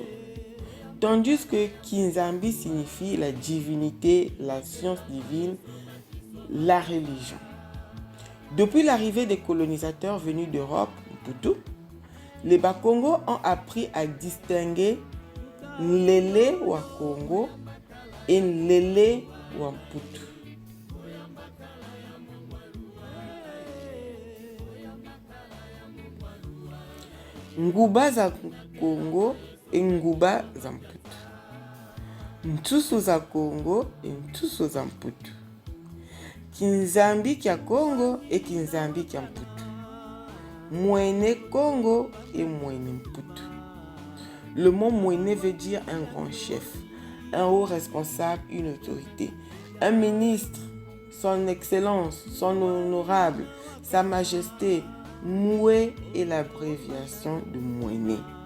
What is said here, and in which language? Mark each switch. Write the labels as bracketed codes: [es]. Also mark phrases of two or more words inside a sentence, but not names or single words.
[fr] Tandis que Kinzambi signifie la divinité, la science divine, la religion. Depuis l'arrivée des colonisateurs venus d'Europe, Mputu, les Bakongo ont appris à distinguer [kg] Nlele wa Congo [fr] et [kg] Nlele wa Mputu. Nguba za Congo et Nguba za Mputu. Mtusu za Congo et Mtusu za Mputu. Kinzambi kya Congo et Kinzambi kya Mputu. Mwene Congo et Mwene Mputu. [fr] Le mot Mwene veut dire un grand chef, un haut responsable, une autorité, un ministre, son excellence, son honorable, sa majesté. Moué est l'abréviation de Mwene.